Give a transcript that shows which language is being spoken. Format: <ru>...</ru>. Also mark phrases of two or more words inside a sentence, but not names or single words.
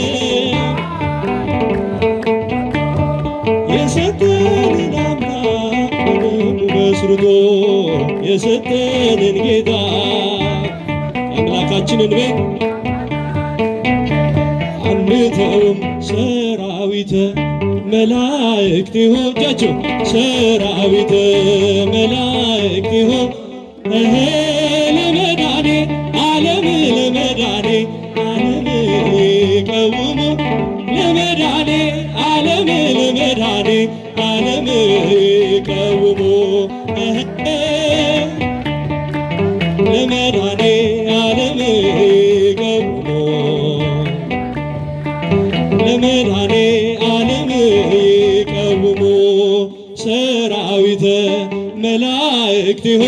<am>የሰጠንን አምላክ በደሙ መስርቶ የሰጠንን ጌታ የአምላካችንን ቤት አንተውም</am> <gez>ሰራዊተ መላእክት</gez> <am>እጆቻችሁ</am> <gez>ሰራዊተ መላእክት ለመዳኔ ዓለም ለመዳኔ ዓለም ቀውሙ ለመዳኔ ዓለም ለመዳኔ ዓለም ቀውሙ ለመዳኔ ዓለም ቀውሙ ለመዳኔ ዓለም ቀውሙ ሰራዊተ መላእክት</gez>